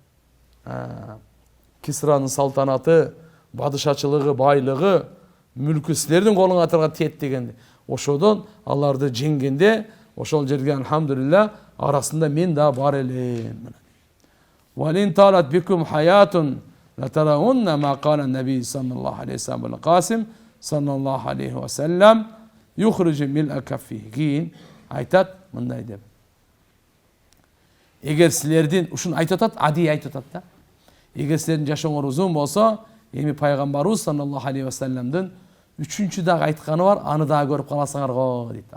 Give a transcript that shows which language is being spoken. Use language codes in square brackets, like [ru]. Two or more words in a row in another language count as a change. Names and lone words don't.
[ky] Кисранын салтанаты, бадышачылыгы, байлыгы, мүлкү силердин колуңарга тиет дегенде. Ошодон аларды жеңгенде, ошол жерге алхамдулилла арасында мен да бар элем. [ar] ولئن طالت بكم حياة لترون ما قال نبي صلى الله عليه وسلم قاسم صلى الله عليه وسلم يخرج ملء الكف. [ky] Кийин айтат мындай деп. Эгер силердин ушуну айтып атат, адий айтып атат да. Эгер силердин жашооңор узун болсо, эми пайгамбарыбыз [ar] صلى الله عليه وسلم [ky] үчүнчү дагы айтканы бар, аны дагы көрүп каласыңар го дейт.